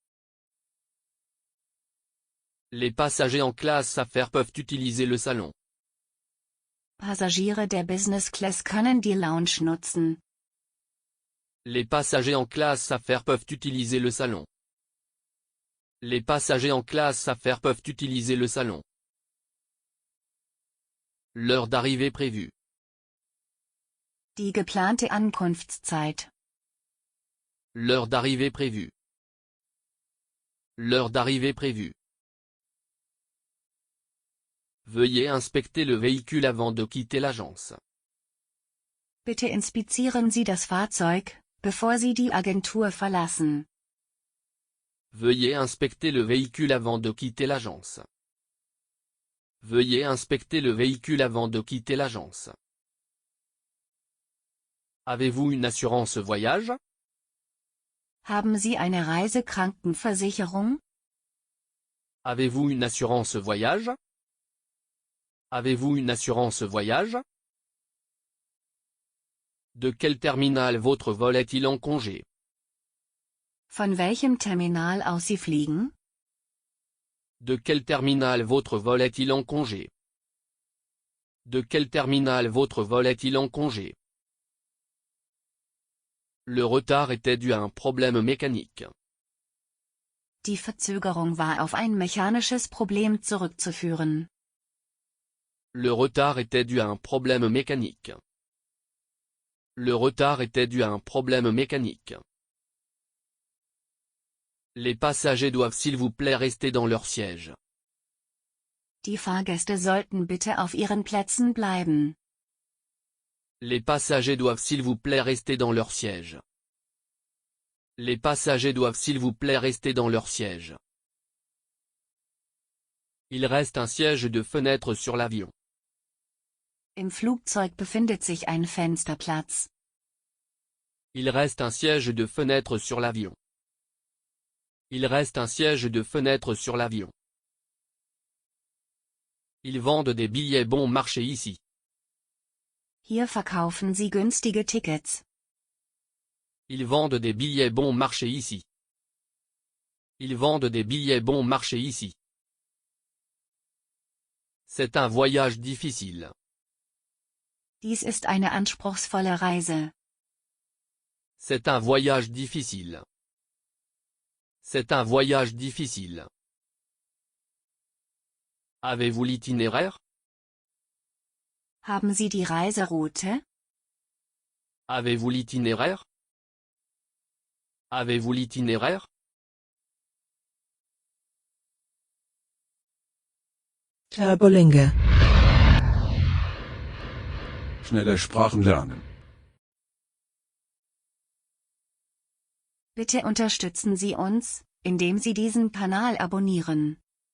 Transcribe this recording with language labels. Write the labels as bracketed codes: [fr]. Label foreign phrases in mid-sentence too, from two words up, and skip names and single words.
[fr] Les passagers en classe affaires peuvent utiliser le salon. [de] Passagiere der Business Class können die Lounge nutzen. [fr] Les passagers en classe affaires peuvent utiliser le salon. Les passagers en classe affaires peuvent utiliser le salon. L'heure d'arrivée prévue. [de] Die geplante Ankunftszeit. [fr] L'heure d'arrivée prévue. L'heure d'arrivée prévue. Veuillez inspecter le véhicule avant de quitter l'agence. [de] Bitte inspizieren Sie das Fahrzeug, bevor Sie die Agentur verlassen. [fr] Veuillez inspecter le véhicule avant de quitter l'agence. Veuillez inspecter le véhicule avant de quitter l'agence. Avez-vous une assurance voyage? [de] Haben Sie eine Reisekrankenversicherung? [fr] Avez-vous une assurance voyage? Avez-vous une assurance voyage? De quel terminal votre vol est-il en congé? [de] Von welchem Terminal aus Sie fliegen? [fr] De quel terminal votre vol est-il en congé? De quel terminal votre vol est-il en congé? Le retard était dû à un problème mécanique. [de] Die Verzögerung war auf ein mechanisches Problem zurückzuführen. [fr] Le retard était dû à un problème mécanique. Le retard était dû à un problème mécanique. Les passagers doivent s'il vous plaît rester dans leur siège. [de] Die Fahrgäste sollten bitte auf ihren Plätzen bleiben. [fr] Les passagers doivent s'il vous plaît rester dans leur siège. Les passagers doivent s'il vous plaît rester dans leur siège. Il reste un siège de fenêtre sur l'avion. [de] Im Flugzeug befindet sich ein Fensterplatz. [fr] Il reste un siège de fenêtre sur l'avion. Il reste un siège de fenêtre sur l'avion. Ils vendent des billets bon marché ici. [de] Hier verkaufen Sie günstige Tickets. [fr] Ils vendent des billets bon marché ici. Ils vendent des billets bon marché ici. C'est un voyage difficile. [de] Dies ist eine anspruchsvolle Reise. [fr] C'est un voyage difficile. C'est un voyage difficile. Avez-vous l'itinéraire? [de] Haben Sie die Reiseroute? [fr] Avez-vous l'itinéraire? Avez-vous l'itinéraire? [de] Turbolinge. Schnelle Sprachen lernen. Bitte unterstützen Sie uns, indem Sie diesen Kanal abonnieren.